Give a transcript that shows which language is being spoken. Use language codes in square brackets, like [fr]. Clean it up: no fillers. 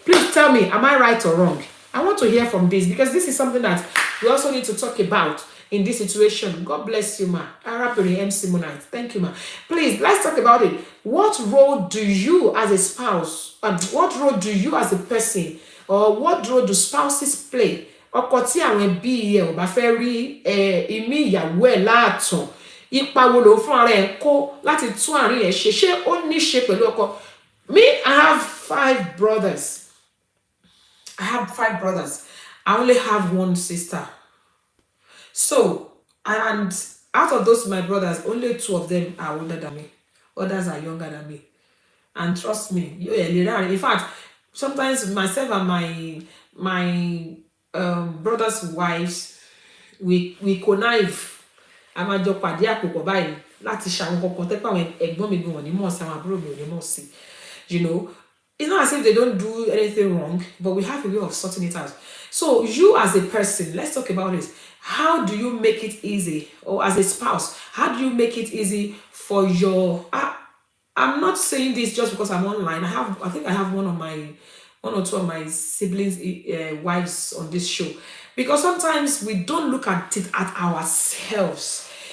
[en] Please tell me, am I right or wrong? I want to hear from this because this is something that we also need to talk about in this situation. God bless you, ma. Arapiri MC Monite. Thank you, ma. Please, let's talk about it. What role do you as a spouse, what role do you as a person, or what role do spouses play? [yo] Ọkọ tí àwọn ẹbí ẹ ò bá fẹ́ rí ìmí ìyàwó ẹ̀ láàtàn, ipa wo ló fún ara ẹ̀ kó láti tún àárín ẹ̀ ṣe ó ní ṣe pẹ̀lú ọkọ? [en] Me, I have 5 brothers. I only have 1 sister. So, and out of those my brothers, only 2 of them are older than me. Others are younger than me. And trust me, in fact, sometimes myself and my brothers' wives, we connive. [yo] A máa jọ pàdé àpòpọ̀ báyìí láti ṣàwọn kankan tẹ́pẹ́ àwọn ẹ̀gbọ́n mi gan-an ní mọ̀ sí àwọn àbúrò mi ò ní mọ̀ sí. [en] You know, it's not as if they don't do anything wrong, but we have a way of sorting it out. So you as a person, let's talk about it. How do you make it easy, or as a spouse, how do you make it easy for your? I'm not saying this just because I'm online. I think I have one or two of my siblings' wives on this show, because sometimes we don't look at it at ourselves.